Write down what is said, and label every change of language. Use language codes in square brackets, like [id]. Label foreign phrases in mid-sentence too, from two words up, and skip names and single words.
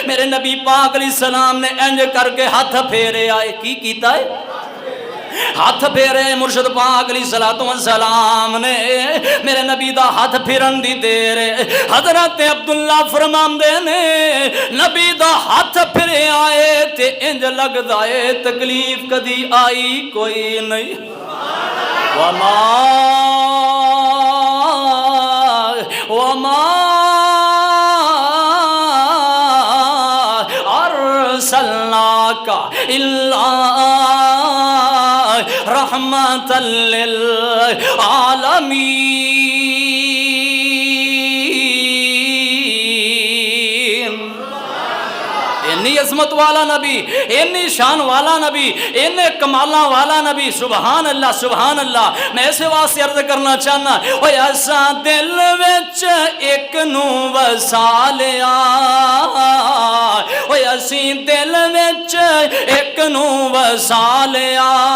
[pa] میرے نبی پاک علیہ السلام نے اینج کر کے ہتھ پھیرے آئے، کی کیتا ہے ہتھ پھیرے مرشد پاک [ar] عليه الصلاة والسلام [pa] نے. میرے نبی دا ہتھ پھرن دی دیر حضرت عبداللہ فرماندے نے نبی دا ہتھ پھرے آئے تے اینج لگدا ہے تکلیف کدی آئی کوئی نہیں. [ar] وما وما أرسلناك إلا رحمة للعالمين. [pa] اِنّی عظمت والا نبی، اِنّی شان والا نبی، اِنّے کمالاں والا نبی, [ar] سبحان الله سبحان الله. [pa] میں اس واسطے عرض کرنا چاہنا، اوئے اساں دل وچ اک نوں وسا لیا، اوئے اسی دل وچ اک نوں وسا لیا.